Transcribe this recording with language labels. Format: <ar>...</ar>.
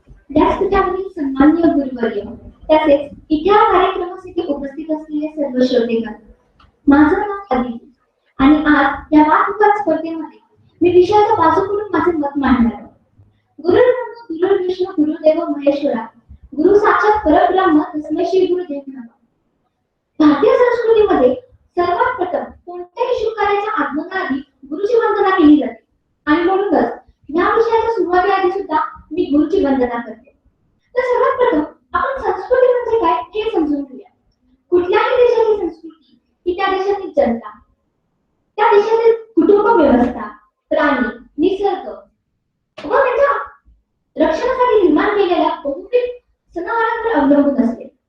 <mr>व्यासपीठावरील सन्माननीय गुरुवर्य तसेच इथे या कार्यक्रमासाठी उपस्थित असलेले सर्व श्रोतेगण, माझं नाव अदिती आणि आज या वादविवाद स्पर्धेमध्ये मी विषयाचा बाजू करून माझे मत मांडणार आहे.</mr> <sa>गुरुर्ब्रह्मा गुरुर्विष्णू गुरुदेव महेश्वरा गुरु साक्षात परब्रह्म तस्मै श्री गुरुदेव नमः.</sa> <mr>भारतीय संस्कृतीमध्ये सर्वात प्रथम कोणत्याही शुभ कार्याच्या आगमनाआधी गुरुची वंदना केली जाते आणि म्हणूनच या विषयाच्या सुरुवातीआधी सुद्धा मी गुरुची वंदना करते. तर सर्वात प्रथम आपण संस्कृती म्हणजे काय हे समजून घेऊया. कुठल्याही देशाची संस्कृती ही त्या देशातील जनता, त्या देशातील कुटुंब व्यवस्था, प्राणी, निसर्ग व त्याच्या रक्षणासाठी निर्माण केलेल्या बहुविध सणावारांवर अवलंबून असते.</mr>